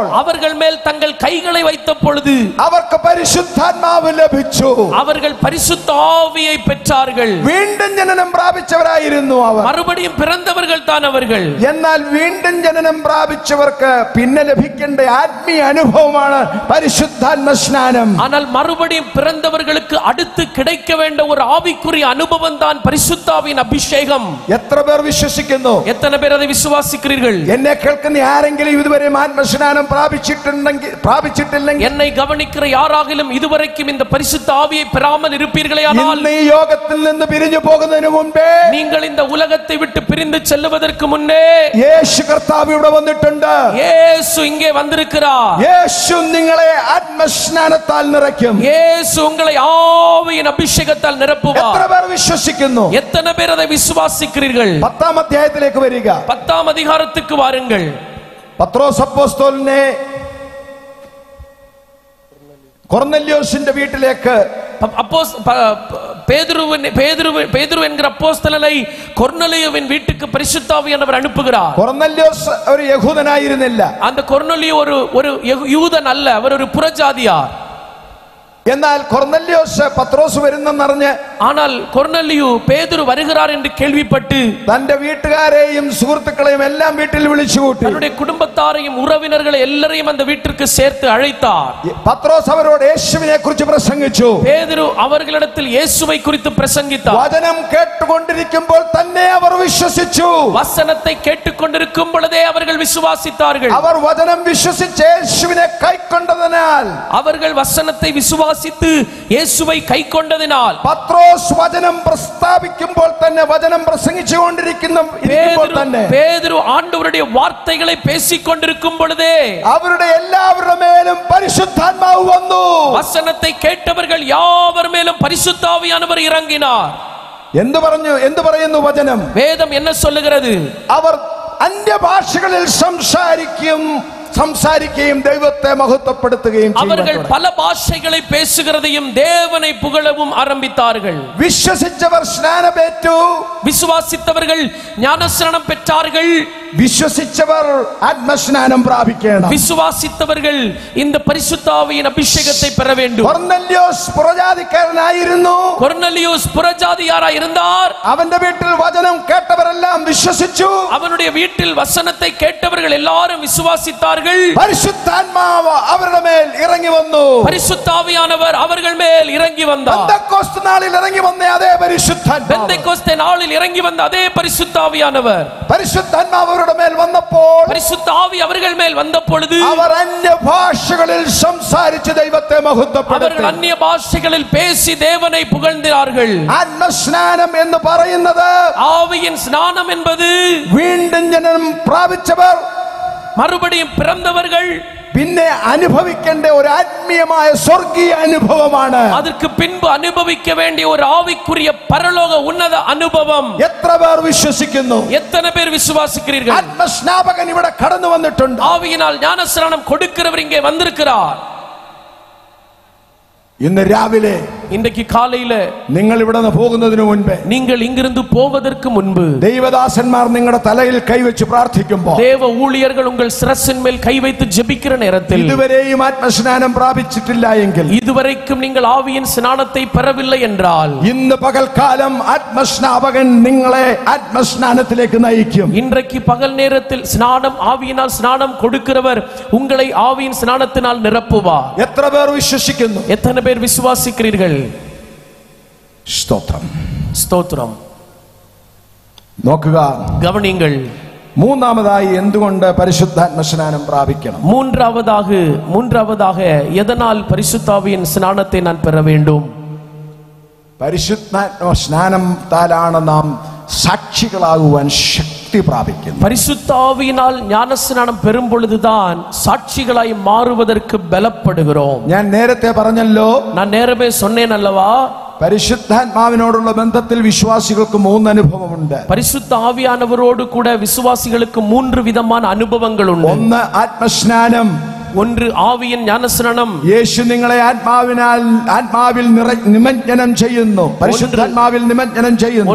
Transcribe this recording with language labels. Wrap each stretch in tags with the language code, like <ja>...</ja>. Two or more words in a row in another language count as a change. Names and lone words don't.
<ta>அவர்கள் மேல் தங்கள் கைகளை வைத்த பொழுது</ta> <ml>അവർക്ക് പരിശുദ്ധാത്മാവ് ലഭിച്ചു.</ml> <ta>அவர்கள் பரிசுத்த ஆவியை பெற்றார்கள்.</ta> <ml>വീണ്ടും ജനനം പ്രാപിച്ചവരായിരുന്നു അവർ.</ml> <ta>மறுபடியும் பிறந்தவர்கள் தான் அவர்கள்.</ta> <ml>എന്നാൽ വീണ്ടും ജനനം പ്രാപിച്ചവർക്ക് പിന്നെ ലഭിക്കേണ്ട ആത്മീയ അനുഭവമാണ് പരിശുദ്ധാത്മ സ്നാനം.</ml> <ta>ஆனால் மறுபடியும் பிறந்தவர்களுக்கு அடுத்து கிடைக்க வேண்டிய ஒரு ஆவிக்குரிய அனுபவம் தான் பரிசுத்தாவின் அபிஷேகம்.</ta> <ml>എത്ര പേർ വിശ്വസിക്കുന്നു?</ml> <ta>எத்தனை பேர் அதை விசுவாசிக்கிறீர்கள்?</ta> <ml>എന്നെ കേൾക്കുന്ന ആരെങ്കിലും ഇതുവരെ ആത്മസ്നാനം പ്രാപിച്ചിട്ടില്ലെങ്കിൽ,</ml> <ta>என்னை கவனிக்கிற யாராகிலும் இதுவரைக்கும் இந்த பரிசுத்த ஆவியை பெறாமல் இருப்பீர்களேயானால்,</ta> <ml>ഇന്ന് ഈ യോഗത്തിൽ നിന്ന് പിരിഞ്ഞു പോകുന്നതിന് മുൻപേ</ml> <ta>நீங்கள் இந்த உலகத்தை விட்டு பிரிந்து செல்லுவதற்கு முன்னே</ta> <ml>യേശു കർത്താവ് ഇവിടെ വന്നിട്ടുണ്ട്.</ml> <ta>இயேசு இங்கே வந்திருக்கிறார்.</ta> <ml>യേശു നിങ്ങളെ ആത്മസ്നാനത്താൽ നിറയ്ക്കും.</ml> <ta>இயேசு உங்களை ஆவியின் அபிஷேகத்தால் நிரப்புவார்.</ta> <ml>എത്ര പേർ വിശ്വസിക്കുന്നു?</ml> <ta>எத்தனை பேர் அதை விசுவாசிக்கிறீர்கள்?</ta> <ml>10-ാം അധ്യായത്തിലേക്ക് വരിക.</ml> <ta>10ஆம் அதிகாரத்துக்கு வாருங்கள்.</ta> <ml>പത്രോസ് അപ്പോസ്തലനെ കൊർന്നല്യോസിന്റെ വീട്ടിലേക്ക്</ml> <ta>பேதுரு என்கிற அப்போஸ்தலனை கொர்நேலியுவின் வீட்டுக்கு பரிசுத்த ஆவியானவர் அனுப்புகிறார்.</ta> <ml>കൊർന്നല്യോസ് ഒരു യഹൂദനായിരുന്നില്ല.</ml> <ta>அந்த கொர்நேலியு ஒரு யூதன் அல்ல, அவர் ஒரு புறஜாதியார்.</ta> <ml>എന്നാൽ കൊർന്നല്യോസ് പത്രോസ് വരുന്നെന്നറിഞ്ഞ്,</ml> <ta>ஆனால் கொர்நேலியு பேதுரு வருகிறார் என்று கேள்விப்பட்டு</ta> <ml>തന്റെ വീട്ടുകാരെയും സുഹൃത്തുക്കളെയും എല്ലാം വീട്ടിൽ വിളിച്ചുകൂട്ടി.</ml> <ta>தன்னுடைய குடும்பத்தாரையும் உறவினர்களை எல்லாரையும் அந்த வீட்டிற்கு சேர்த்து அழைத்தார்.</ta> <ml>പത്രോസ് അവരോട് യേശുവിനെ കുറിച്ച് പ്രസംഗിച്ചു.</ml> <ta>பேதுரு அவர்களிடத்தில் இயேசுவை குறித்து பிரசங்கித்தார்.</ta> <ml>വചനം കേട്ടുകൊണ്ടിരിക്കുമ്പോൾ തന്നെ അവർ വിശ്വസിച്ചു.</ml> <ta>வசனத்தை கேட்டுக்கொண்டிருக்கும் பொழுதே அவர்கள் விசுவாசித்தார்கள்.</ta> <ml>അവർ വചനം വിശ്വസിച്ച് യേശുവിനെ കൈക്കൊണ്ടതിനാൽ,</ml> <ta>அவர்கள் வசனத்தை விசுவாசித்து இயேசுவை கைக்கொண்டதினால்,</ta> <ml>പത്രോസ് വചനം പ്രസ്താവിക്കുമ്പോൾ തന്നെ, വചനം പ്രസംഗിച്ചുകൊണ്ടിരിക്കുമ്പോൾ തന്നെ,</ml> <ta>பேதுரு ஆண்டவருடைய வார்த்தைகளை பேசிக் கொண்டிருக்கும் பொழுதே</ta> <ml>അവരുടെ എല്ലാവരുടെ മേലും പരിശുദ്ധാത്മാവ് വന്നു.</ml> <ta>வசனத்தை கேட்டவர்கள் யாவர் மேலும் பரிசுத்த ஆவியானவர் இறங்கினார்.</ta> <ml>എന്ത് പറയുന്നു വചനം?</ml> <ta>வேதம் என்ன சொல்லுகிறது?</ta> <ml>അവർ അന്യഭാഷകളിൽ സംസാരിക്കുകയും ദൈവത്തെ മഹത്വപ്പെടുത്തുകയും</ml> <ta>அவர்கள் பல பாஷைகளை பேசுகிறதையும் தேவனை புகழவும் ஆரம்பித்தார்கள்.</ta> <ml>വിശ്വസിച്ചവർ സ്നാനമേറ്റു.</ml> <ta>விசுவாசித்தவர்கள் ஞானஸ்நானம் பெற்றார்கள்.</ta> <ml>വിശ്വസിച്ചവർ ആത്മസ്നാനം പ്രാപിക്കണം.</ml> <ta>விசுவாசித்தவர்கள் இந்த பரிசுத்த ஆவியின் அபிஷேகத்தை பெற வேண்டும்.</ta> <ml>കൊർന്നല്യോസ് പുറജാതിക്കാരനായിരുന്നു.</ml> <ta>கொர்நேலியுஸ் புறஜாதியாராய் இருந்தார்.</ta> <ml>അവന്റെ വീട്ടിൽ വചനം കേട്ടവരെല്ലാം വിശ്വസിച്ചു.</ml> <ta>அவனுடைய வீட்டில் வசனத்தை கேட்டவர்கள் எல்லாரும் விசுவாசித்தார்கள்.</ta> <ml>പരിശുദ്ധാത്മാവ് അവരുടെ മേൽ ഇറങ്ങി വന്നു.</ml> <ta>பரிசுத்த ஆவியானவர் அவர்கள் மேல் இறங்கி வந்தார்.</ta> <ml>പെന്തക്കോസ്ത് നാളിൽ ഇറങ്ങി വന്ന അതേ പരിശുദ്ധാത്മാവ്,</ml> <ta>பெந்தேகோஸ்தே நாளில் இறங்கி வந்த அதே பரிசுத்த ஆவியானவர்,</ta> <ml>പരിശുദ്ധാത്മാവ് അവരുടെ മേൽ വന്നപ്പോൾ,</ml> <ta>பரிசுத்த ஆவி அவர்கள் மேல் வந்த பொழுது</ta> <ml>അവർ അന്യഭാഷകളിൽ സംസാരിച്ച് ദൈവത്തെ മഹത്വപ്പെടുത്തി.</ml> <ta>அவர்கள் அந்நிய பாஷைகளில் பேசி தேவனை புகழ்ந்தார்கள்.</ta> <ml>ആത്മസ്നാനം എന്ന് പറയുന്നത്,</ml> <ta>ஆவியின் ஸ்நானம் என்பது</ta> <ml>വീണ്ടും ജനനം പ്രാപിച്ചവർ</ml> <ta>மறுபடியும் பிறந்தவர்கள்</ta> <ml>പിന്നെ അനുഭവിക്കേണ്ട ഒരു ആത്മീയമായ സ്വർഗീയ അനുഭവമാണ്.</ml> <ta>அதற்கு பின்பு அனுபவிக்க வேண்டிய ஒரு ஆவிக்குரிய பரலோக உன்னத அனுபவம்.</ta> <ml>എത്ര പേർ വിശ്വസിക്കുന്നു?</ml> <ta>எத்தனை பேர் விசுவாசிக்கிறீர்கள்?</ta> <ml>ആത്മസ്നാപകൻ ഇവിടെ കടന്നു വന്നിട്ടുണ്ട്.</ml> <ta>ஆவியினால் ஞானஸ்நானம் கொடுக்கிறவர் இங்கே வந்திருக்கிறார்.</ta> <ml>ഇന്ന് രാവിലെ,</ml> <ta>இன்றைக்கு காலையில</ta> <ml>നിങ്ങൾ ഇവിടെ നിന്ന് പോകുന്നതിന് മുൻപ്,</ml> <ta>நீங்கள் இங்கிருந்து போவதற்கு முன்பு</ta> <ml>ദൈവദാസന്മാർ നിങ്ങളുടെ തലയിൽ കൈവച്ച് പ്രാർത്ഥിക്കുമ്പോൾ,</ml> <ta>தேவ ஊழியர்கள் உங்கள் சிரசின் மேல் கை வைத்து ஜெபிக்கிற நேரத்தில்,</ta> <ml>ഇതുവരെയും ആത്മസ്നാനം പ്രാപിച്ചിട്ടില്ല എങ്കിൽ,</ml> <ta>இதுவரைக்கும் நீங்கள் ஆவியின் ஸ்நானத்தை பெறவில்லை என்றால்,</ta> <ml>ഇന്ന് പകൽക്കാലം ആത്മസ്നാപകൻ നിങ്ങളെ ആത്മസ്നാനത്തിലേക്ക് നയിക്കും.</ml> <ta>இன்றைக்கு பகல் நேரத்தில் ஆவியினால் ஸ்நானம் கொடுக்கிறவர் உங்களை ஆவியின் ஸ்நானத்தினால் நிரப்புவார்.</ta> <ml>എത്ര പേർ വിശ്വസിക്കുന്നു?</ml> <ta>எத்தனை பேர் விசுவாசிக்கிறீர்கள்?</ta> <ml>സ്തോത്രം,</ml> <ta>ஸ்தோத்திரம்.</ta> <ml>നോക്കുക,</ml> <ta>கவனிங்கள்.</ta> <ml>മൂന്നാമതായി എന്തുകൊണ്ട് പരിശുദ്ധാത്മസ്നാനം പ്രാപിക്കണം?</ml> <ta>மூன்றாவதாக எதனால் பரிசுத்தாவியின் ஸ்நானத்தை நான் பெற வேண்டும்?</ta> <ml>പരിശുദ്ധാത്മ സ്നാനത്താലാണ് നാം സാക്ഷികളാകുവാൻ ശക്തി പ്രാപിക്കുന്നത്.</ml> <ta>பரிசுத்த ஆவியினால் ஞானஸ்நானம் பெறும் பொழுதுதான் சாட்சிகளாய் மாறுவதற்கு பலப்படுகிறோம்.</ta> <ml>ഞാൻ നേരത്തെ പറഞ്ഞല്ലോ,</ml> <ta>நான் நேரமே சொன்னேன் அல்லவா,</ta> <ml>പരിശുദ്ധാത്മാവിനോടുള്ള ബന്ധത്തിൽ വിശ്വാസികൾക്ക് 3 അനുഭവമുണ്ട്.</ml> <ta>பரிசுத்த ஆவியானவரோடு கூட விசுவாசிகளுக்கு 3 விதமான அனுபவங்கள் உண்டு.</ta> <ml>ഒന്ന് ആത്മസ്നാനം,</ml> <ta>ஒன்று ஆவியின் ஞானஸ்நானம்.</ta> <ml>യേശു നിങ്ങളെ ആത്മാവിൽ നിമജ്ജനം ചെയ്യുന്നു, പരിശുദ്ധാത്മാവിൽ നിമജ്ജനം ചെയ്യുന്നു.</ml>